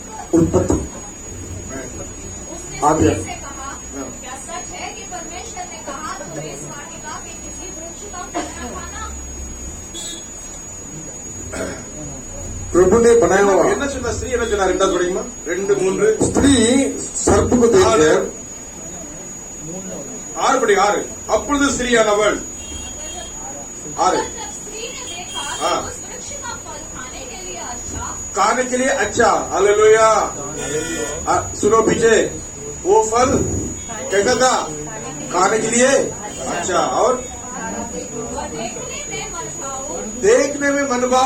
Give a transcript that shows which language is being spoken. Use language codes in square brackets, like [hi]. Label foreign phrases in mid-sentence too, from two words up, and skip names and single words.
[hi] उत्पत्ति उसने आ गया। स्त्री से कहा, क्या सच है कि परमेश्वर ने कहा तो इस वाटिका के किसी वृक्ष का फल न खाना? प्रभु ने बनाया हुआ [ta] என்ன சொன்ன ஸ்திரீ என்ன சொன்னா? 2 படிக்குமா? 2:3 [hi] स्त्री सर्प को देखकर [ta] 6 படி 6. அப்பொழுது ஸ்திரீயானவள் 6 [hi] जब स्त्री ने देखा हाँ। तो उस वृक्ष का फल खाने के लिए अच्छा खाने के लिए अच्छा. हालेलुया. सुनो पीछे, वो फल कैसा था? खाने के लिए अच्छा और देखने में मनभाव.